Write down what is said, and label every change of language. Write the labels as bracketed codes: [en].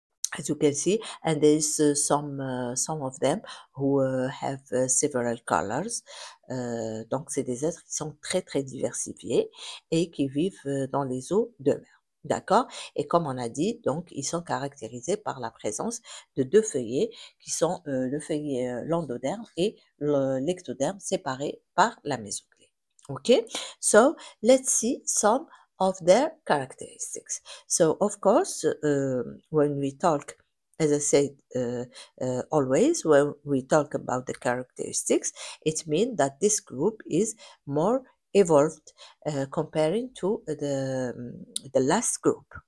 [en] As you can see, and there is some of them who have several colors. [fr] Donc, c'est des êtres qui sont très, très diversifiés et qui vivent dans les eaux de mer. D'accord? Et comme on a dit, donc, ils sont caractérisés par la présence de deux feuillets qui sont le feuillet l'endoderme et l'ectoderme séparés par la mésoclée. Okay? [en] So, let's see some of their characteristics. So, of course, when we talk, as I said, always, when we talk about the characteristics, it means that this group is more evolved comparing to the last group.